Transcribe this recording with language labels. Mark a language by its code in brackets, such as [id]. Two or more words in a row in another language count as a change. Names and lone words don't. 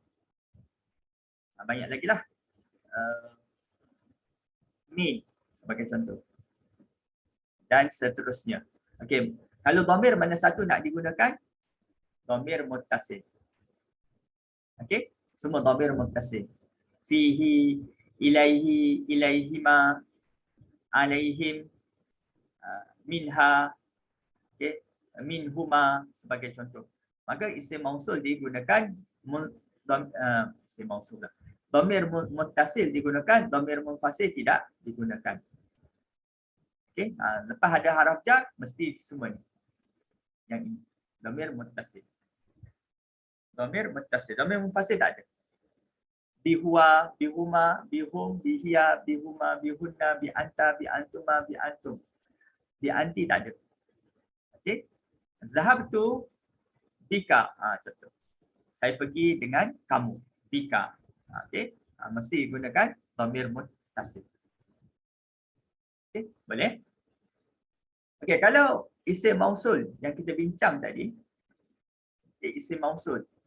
[ms] Banyak lagi lah. Min sebagai contoh. Dan seterusnya. Okey. Kalau dhamir mana satu nak digunakan? Dhamir muttasil. Okey. Semua dhamir muttasil. [ar] فيه، إليه، إليهما، عليهم، منها, [ms] okay, minhuma sebagai contoh. Maka isim mausul digunakan isim mausul lah. Dhamir muttasil digunakan, dhamir munfasil tidak digunakan. Okey, lepas ada haraf jar mesti semua ni. Yang ini dhamir muttasil. Dhamir muttasil, dhamir munfasil tak ada. [ar] بهو، بهما، بهم، بهي، بهما، بهن، بأنت، بأنتما، بأنتم. [ms] Bianti tak ada. Okey. [ar] ذهبت بك. [ms] Contoh. Saya pergi dengan kamu. Bika. Okey. Mesti gunakan dhamir muttasil. Okey, boleh? Okey, kalau isim mausul yang kita bincang tadi, isim mausul.